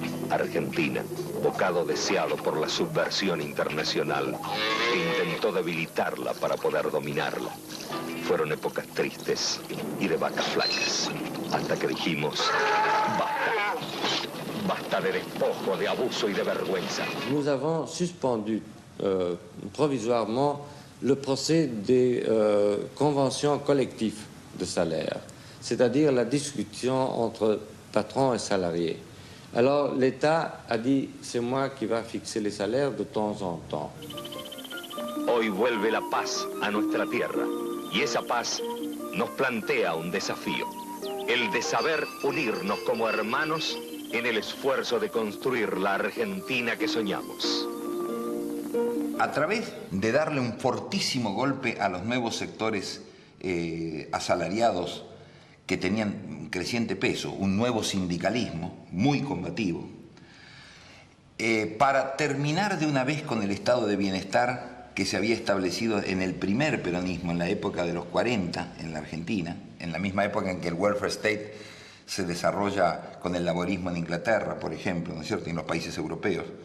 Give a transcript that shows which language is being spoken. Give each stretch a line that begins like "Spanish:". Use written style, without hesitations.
Spanish: Argentina, bocado deseado por la subversión internacional, que intentó debilitarla para poder dominarla. Fueron épocas tristes y de vacas flacas, hasta que dijimos, basta. Basta de despojo, de abuso y de vergüenza.
French: Nous avons suspendu provisoirement le procès des conventions collectives de salaire, c'est-à-dire la discussion entre patrons et salariés. Alors l'État a dit, c'est moi qui va fixer les salaires de temps en temps.
Spanish: Hoy vuelve la paz a nuestra tierra, y esa paz nos plantea un desafío, el de saber unirnos como hermanos en el esfuerzo de construir la Argentina que soñamos. A través de darle un fortísimo golpe a los nuevos sectores asalariados que tenían creciente peso, un nuevo sindicalismo muy combativo, para terminar de una vez con el estado de bienestar que se había establecido en el primer peronismo, en la época de los 40 en la Argentina, en la misma época en que el welfare state se desarrolla con el laborismo en Inglaterra, por ejemplo, ¿no es cierto?, y en los países europeos.